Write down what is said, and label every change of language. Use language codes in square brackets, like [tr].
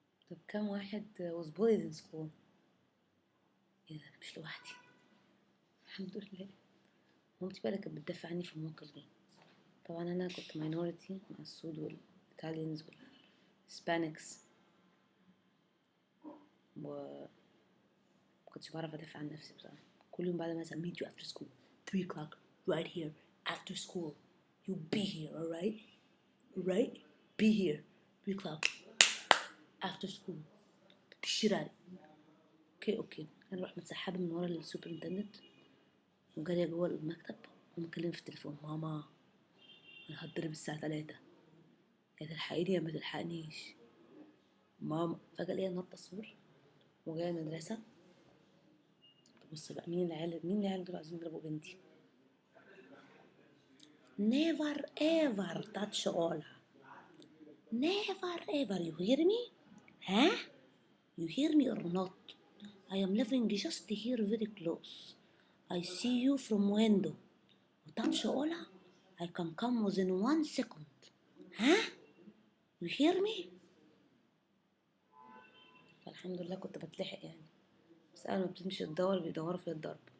[ar] طب كم واحد [en] was bullied in school؟ [ar] إيه ده، مش لوحدي الحمد لله. مامتي بقى اللي كانت بتدافع عني في المواقف دي. طبعا أنا كنت minority مع السود والإيطاليانز والهسبانيكس، ومكنتش بعرف أدافع عن نفسي بصراحة. كل يوم بعد ما [en] meet you after school 3 o'clock right here after school you be here alright be here 3 o'clock after school [ar] تشتري. اوكي انا رحت متسحبه من ورا السوبرنتندنت وجاريه جوه المكتب ومكلمه في التليفون، ماما انا هتضرب الساعه 3، يا تلحقيني يا ما تلحقنيش ماما. فجاه ليا نط السور وجايه المدرسه. بص بقى مين العيال دول عايزين يضربوا بنتي. [en] never ever touch Ola, never ever, you hear me? Huh? You hear me or not? I am living just here very close. I see you from window. Touch Ola, I can come within 1 second. Huh? You hear me? [ar] فالحمد لله كنت بتلحق يعني، بس أول ما بتمشي تدور بيدوروا في الضرب.